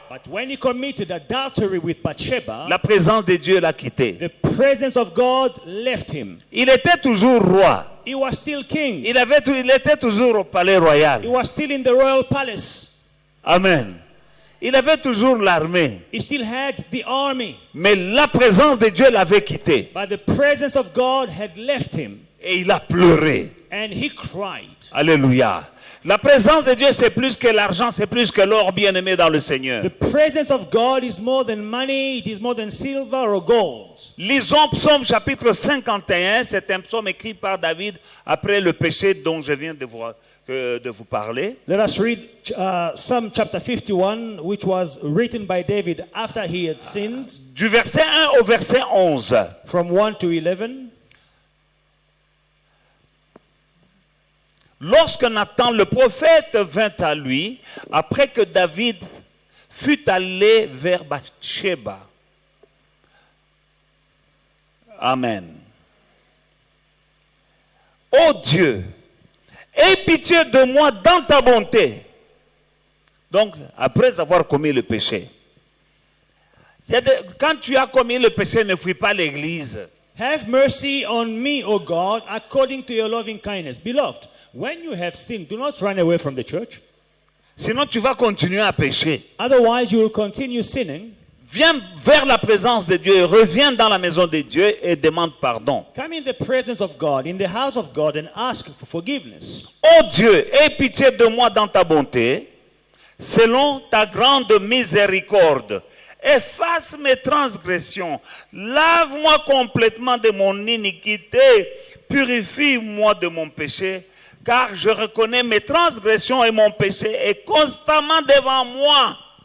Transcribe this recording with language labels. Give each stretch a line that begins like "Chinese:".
English: But when he committed adultery with Bathsheba,
French: la présence de Dieu l'a quitté.
English: the presence of God left him.
French: Il était toujours roi.
English: He was still king.
French: Il était toujours au palais
English: He
French: royal.
English: was still in the royal palace. Amen.
French: Il avait toujours l'armée.
English: He still had the army.
French: Mais la présence de Dieu l'avait quitté.
English: But the presence of God had left him.
French: Et il a pleuré.
English: And he cried. Alléluia.
French: La présence de Dieu, c'est plus que l'argent, c'est plus que l'or, bien-aimé dans le Seigneur.
English: The presence of God is more than money. It is more than silver or gold.
French: Lisons Psaume chapitre 51. C'est un psaume écrit par David après le péché dont je viens de vous parler.
English: Let us read Psalm chapter 51, which was written by David after he had sinned,
French: Du verset 1 au verset 11.
English: from 1 to 11.
French: Lorsque Nathan le prophète vint à lui, après que David fut allé vers Bathsheba. Amen. Ô Dieu, aie pitié de moi dans ta bonté. Donc, après avoir commis le péché. Quand tu as commis le péché, ne fuis pas l'église.
English: Have mercy on me, O God, according to your loving kindness. Beloved, when you have sinned, do not run away from the church.
French: Sinon, tu vas continuer à pécher.
English: Otherwise, you will continue sinning.
French: Viens vers la présence de Dieu, reviens dans la maison de Dieu et demande pardon.
English: Come in the presence of God, in the house of God, and ask for forgiveness.
French: Ô Dieu, aie pitié de moi dans ta bonté, selon ta grande miséricorde. Efface mes transgressions, lave-moi complètement de mon iniquité, purifie-moi de mon péché, car je reconnais mes transgressions et mon péché est constamment devant moi.